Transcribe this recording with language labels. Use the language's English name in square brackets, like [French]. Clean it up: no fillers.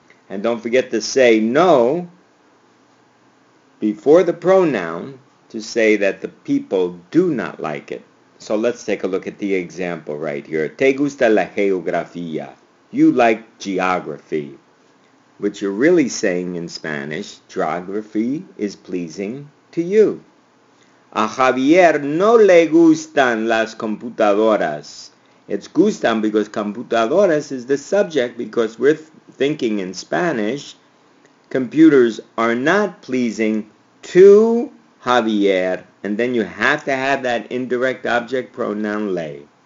[English] And don't forget to say no before the pronoun to say that the people do not like it. So let's take a look at the example right here. [Spanish] Te gusta la geografía. [English] You like geography. Which you're really saying in Spanish, geography is pleasing to you. [Spanish] A Javier no le gustan las computadoras. [English] It's gustan because computadoras is the subject, because we're thinking in Spanish, computers are not pleasing to Javier, and then you have to have that indirect object pronoun le.